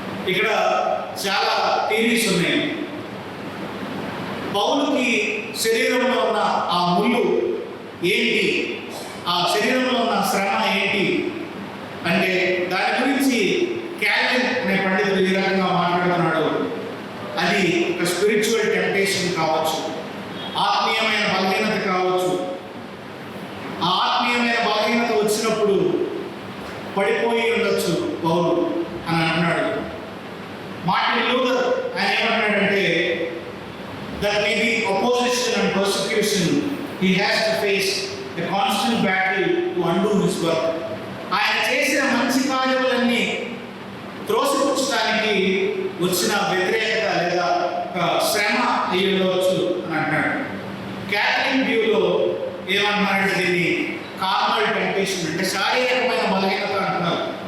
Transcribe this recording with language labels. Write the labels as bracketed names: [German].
[Telugu] ఇక్కడ చాలా థియరీస్ ఉన్నాయి. పౌలుకి శరీరంలో ఉన్న ఆ ముళ్ళు ఏంటి, ఆ శరీరంలో ఉన్న శ్రమ ఏంటి అంటే దాని గురించి క్యాల్విన్ అనే పండితుడు ఈ రకంగా మాట్లాడుతున్నాడు. అది ఒక స్పిరిచువల్ టెంప్టేషన్ కావచ్చు, ఆత్మీయమైన బలహీనత కావచ్చు. ఆ ఆత్మీయమైన బలహీనత వచ్చినప్పుడు పడిపోయి ఉండొచ్చు పౌలు అని అంటున్నాడు. మార్టిన్ లూథర్ ఆయన ఏమంటున్నాడంటే [English] that may be opposition and persecution, he has to face a constant battle to undo his work. [Telugu] ఆయన చేసిన మంచి కార్యములన్నీ త్రోసిపుచ్చడానికి వచ్చిన వ్యతిరేకత లేదా శ్రమ అయ్యవచ్చు అని అంటున్నాడు. క్యాథలిక్ వ్యూలో ఏమంటున్నారంటే దీన్ని కార్నల్ టెంప్టేషన్ అంటే శారీరకమైన బలహీనత అంటున్నారు.